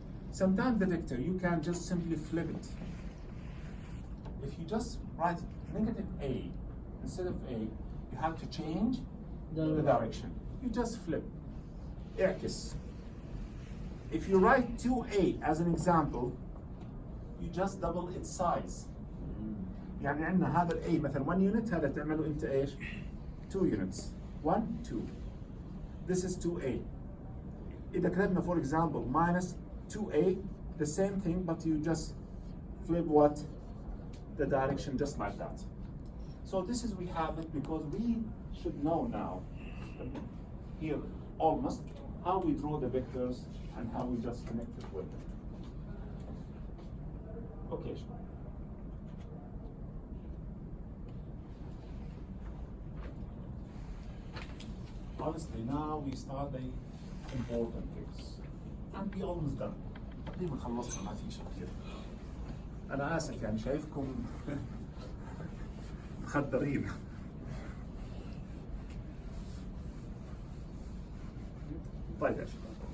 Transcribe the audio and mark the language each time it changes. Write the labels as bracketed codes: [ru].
[en] Sometimes the vector you can just simply flip it. If you just write negative A instead of A, you have to change the direction. You just flip. [ar] اعكس. [en] If you write 2A as an example, you just double its size. [ar] يعني عندنا هذا ال A مثلا 1 unit، هذا تعمله انت ايش؟ 2 units. [en] 1 2. This is 2A. [ar] إذا كتبنا [en] for example minus 2A, the same thing, but you just flip what? The direction just like that. So this is we have it because we should know now here almost how we draw the vectors and how we just connect it with them. Okay. Honestly, now we start the important things. And we almost done. [ar] تقريبا خلصنا ما في شيء كثير. أنا آسف يعني شايفكم مخدرين. طيب يا شباب.